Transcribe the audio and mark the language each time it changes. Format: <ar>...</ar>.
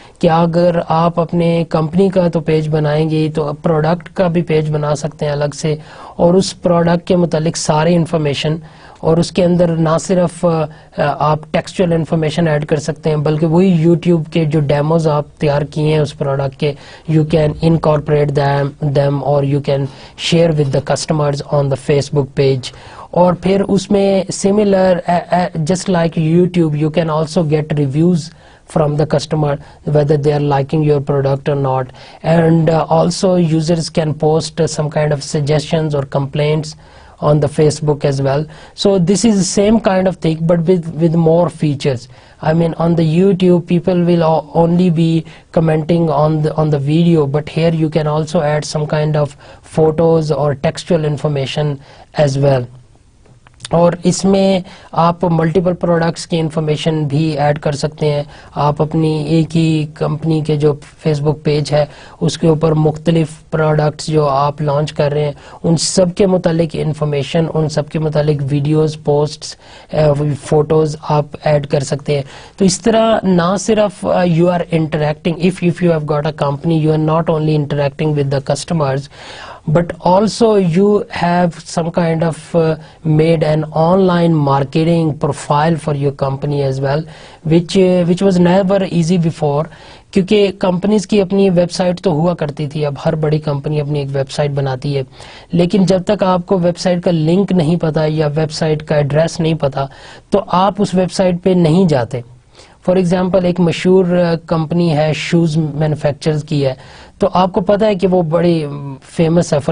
<ur>کہ اگر آپ اپنے کمپنی کا تو پیج بنائیں گے تو پروڈکٹ کا بھی پیج بنا سکتے ہیں الگ سے, اور اس پروڈکٹ کے متعلق سارے انفارمیشن, اور اس کے اندر نہ صرف آپ ٹیکسچوئل انفارمیشن ایڈ کر سکتے ہیں بلکہ وہی یوٹیوب کے جو ڈیموز آپ تیار کیے ہیں اس پروڈکٹ کے,</ur> <en>You can incorporate them اور you can share with the customers on the Facebook page.</en> <ur>اور پھر اس میں</ur> <en>Similar just like YouTube you can also get reviews from the customer whether they are liking your product or not, and also users can post some kind of suggestions or complaints on the Facebook as well. So this is the same kind of thing but with more features. I mean, on the YouTube people will only be commenting on the video, but here you can also add some kind of photos or textual information as well.</en> <ur>اور اس میں آپ multiple products کی information بھی add کر سکتے ہیں. آپ اپنی ایک ہی کمپنی کے جو فیس بک پیج ہے اس کے اوپر مختلف پروڈکٹس جو آپ لانچ کر رہے ہیں ان سب کے متعلق انفارمیشن, ان سب کے متعلق ویڈیوز, پوسٹس, فوٹوز آپ ایڈ کر سکتے ہیں. تو اس طرح نہ صرف</ur> <en>You are interacting, if you have got a company, you are not only interacting with the customers, but also you have some kind of made an online marketing profile for your company as well, which was never easy before.</en> <ur>کیونکہ companies کی اپنی web site تو ہوا کرتی تھی, اب ہر بڑی company اپنی ایک ویب سائٹ بناتی ہے, لیکن جب تک آپ کو ویب سائٹ کا لنک نہیں پتا یا ویب سائٹ کا ایڈریس نہیں پتا تو آپ اس ویب سائٹ پہ نہیں جاتے. فار ایگزامپل ایک مشہور کمپنی ہے شوز مینوفیکچرز کی ہے, تو آپ کو پتا ہے کہ وہ بڑی فیمس ہے.</ur>